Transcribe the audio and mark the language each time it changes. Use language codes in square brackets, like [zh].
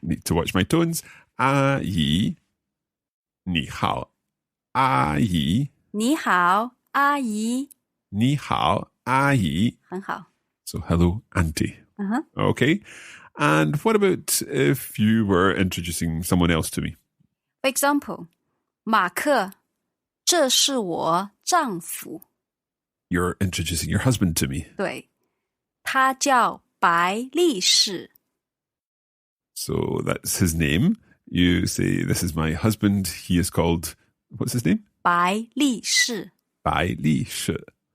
[en] Need to watch my tones. [zh] 阿姨.你好,阿姨. 你好,阿姨. 你好,阿姨. 很好. [en] So hello, auntie. Okay. And what about if you were introducing someone else to me? For example, [zh] 马克,这是我丈夫. [en] You're introducing your husband to me. [zh] 对.他叫白力士. [en] So that's his name. You say, this is my husband. He is called, what's his name? [zh] 白力士. 白力士.